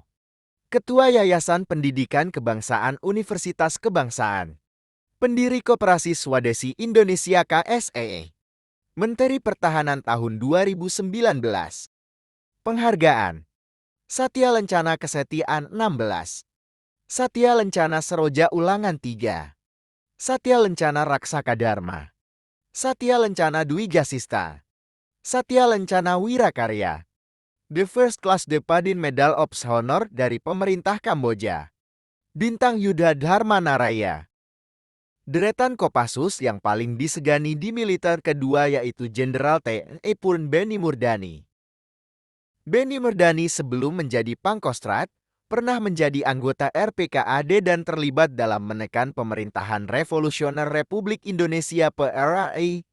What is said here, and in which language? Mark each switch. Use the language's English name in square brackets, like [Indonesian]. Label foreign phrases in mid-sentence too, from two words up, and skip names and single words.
[Indonesian] Ketua Yayasan Pendidikan Kebangsaan Universitas Kebangsaan. Pendiri Koperasi Swadesi Indonesia KSEE. Menteri Pertahanan tahun 2019. Penghargaan. Satya Lencana Kesetiaan 16. Satya Lencana Seroja Ulangan 3. Satya Lencana Raksaka Dharma. Satya Lencana Dwi Gasista. Satya Lencana Wirakarya. The First Class Depadin Medal of Honor dari pemerintah Kamboja. Bintang Yudha Dharma Naraya. Deretan Kopassus yang paling disegani di militer kedua yaitu Jenderal TNI Purn Beni Murdani. Beni Murdani sebelum menjadi Pangkostrat, pernah menjadi anggota RPKAD dan terlibat dalam menekan pemerintahan Revolusioner Republik Indonesia (PRRI).